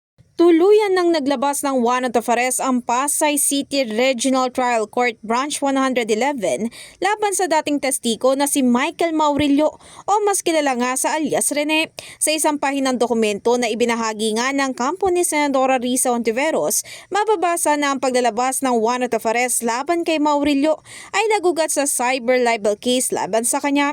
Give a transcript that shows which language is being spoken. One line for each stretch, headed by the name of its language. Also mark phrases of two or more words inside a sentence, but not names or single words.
Filipino: Tuluyan nang naglabas ng
English: warrant of arrest
Filipino: ang Pasay City Regional Trial Court Branch 111 laban sa dating testigo na si Michael Maurilio o mas kilala nga sa alias Rene. Sa isang pahinang dokumento na ibinahagi nga ng kampo ni Senadora Risa Hontiveros, mababasa na ang paglalabas ng
English: warrant of arrest
Filipino: laban kay Maurilio ay nagugat sa
English: cyber libel case
Filipino: laban sa kanya.